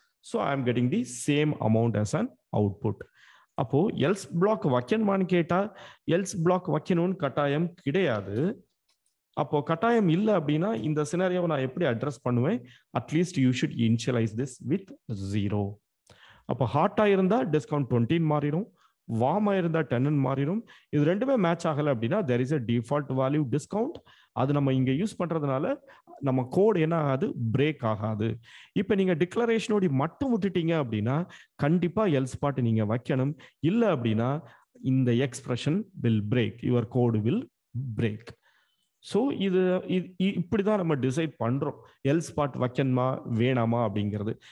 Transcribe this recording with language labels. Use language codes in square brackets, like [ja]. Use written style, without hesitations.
[en] so I am getting the same amount as [ta] an output. அப்போ else black வைக்கணுமான்னு கேட்டா else black வைக்கணும்னு கட்டாயம் கிடையாது. அப்போ கட்டாயம் இல்லை அப்படின்னா இந்த சினாரியோவை நான் எப்படி அட்ரஸ் பண்ணுவேன், [en] At least you should initialize this with 0. [ta] அப்போ ஹாட்டா இருந்தா டிஸ்கவுண்ட் 20 மாறிடும், வார்மா இருந்தா 10 மாறிடும். இது ரெண்டுமே மேட்ச் ஆகல அப்படின்னா [en] there is a default value discount. [ta] அது நம்ம இங்க யூஸ் பண்றதுனால நம்ம கோட் என்ன ஆகாது, பிரேக் ஆகாது. இப்போ நீங்க டிக்ளரேஷனோட மட்டும் விட்டுட்டீங்க அப்படின்னா கண்டிப்பா எல் ஸ்பாட் நீங்க வைக்கணும். இல்லை அப்படின்னா இந்த [en] Expression will break, your code will break. [ta] So இது இப்படிதான் நம்ம டிசைட் பண்றோம், எல் ஸ்பாட் வைக்கணுமா வேணாமா அப்படிங்கிறது.